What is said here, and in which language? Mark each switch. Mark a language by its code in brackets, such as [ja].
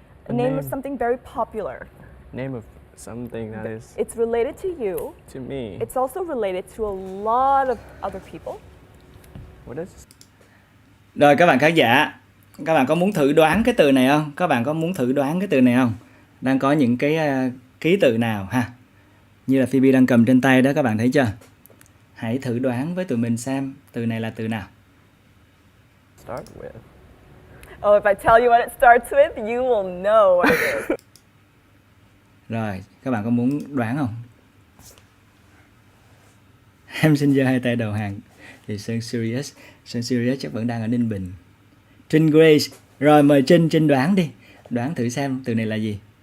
[en] A name of something very popular. Name of something that is It's related to you. to me. It's also related to a lot of other people. What is? [vi] Rồi các bạn khán giả, Các bạn có muốn thử đoán cái từ này không? Các bạn có muốn thử đoán cái từ này không? Đang có những cái ký tự nào ha? Như là Phoebe đang cầm trên tay đó, các bạn thấy chưa? Hãy thử đoán với tụi mình xem từ này là từ nào. [en] Start with. Oh, if I tell you what it starts with, you will know what it is. [vi] Rồi, các bạn có muốn đoán không? Em xin giơ hai tay đầu hàng. Thì Sơn Serious chắc vẫn đang ở Ninh Bình. Trinh Grace. Rồi mời Trinh đoán đi. Đoán thử xem từ này là gì.